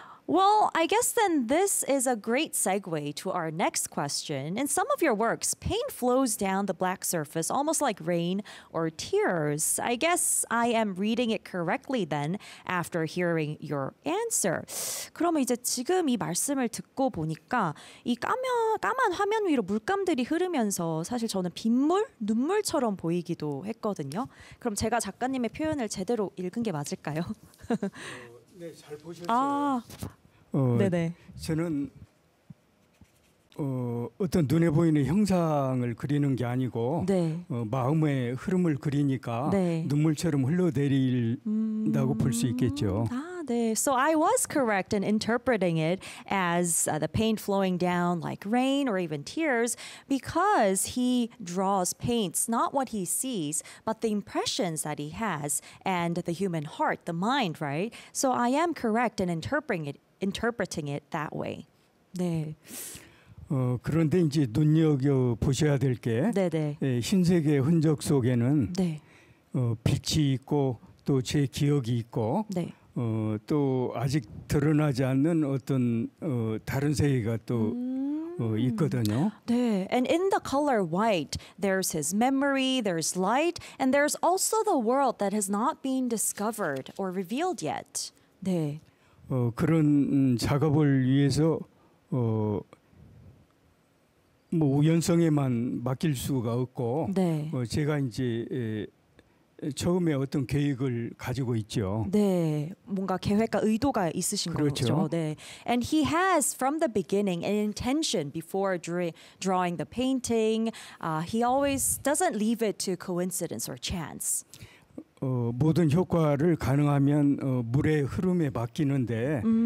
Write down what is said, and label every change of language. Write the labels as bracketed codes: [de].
[en] Well, I guess then this is a great segue to our next question. In some of your works, paint flows down the black surface almost like rain or tears. I guess I am reading it correctly then after hearing your answer. [ko] 그럼 이제 지금 이 말씀을 듣고 보니까 이 까만 화면 위로 물감들이 흐르면서 사실 저는 빗물, 눈물처럼 보이기도 했거든요. 그럼 제가 작가님의 표현을 제대로 읽은 게 맞을까요? 네, 잘 보셨어요. 네네. 저는 어떤 눈에 보이는 형상을 그리는 게 아니고 네. 마음의 흐름을 그리니까 네. 눈물처럼 흘러내린다고 볼 수 있겠죠. 아, 네. [en] So I was correct in interpreting it as the paint flowing down like rain or even tears because he draws paints not what he sees but the impressions that he has and the human heart, the mind, right? So I am correct in interpreting it that way. [ko] 네. 그런데 이제 눈여겨 보셔야 될 게 흰색의 흔적 속에는 네. 빛이 있고 또 제 기억이 있고 네. 또 아직 드러나지 않는 어떤 다른 세계가 또 있거든요. 네. [en] And in the color white, there's his memory, there's light, and there's also the world that has not been discovered or revealed yet. [ko] 네. 그런 작업을 위해서 뭐 우연성에만 맡길 수가 없고 네. 제가 이제 처음에 어떤 계획을 가지고 있죠. 네, 뭔가 계획과 의도가 있으신 그렇죠. 거죠. [en] 네, and he has from the beginning an intention before drawing the painting. He always doesn't leave it to coincidence or chance. [ko] 모든 효과를 가능하면 물의 흐름에 맡기는데.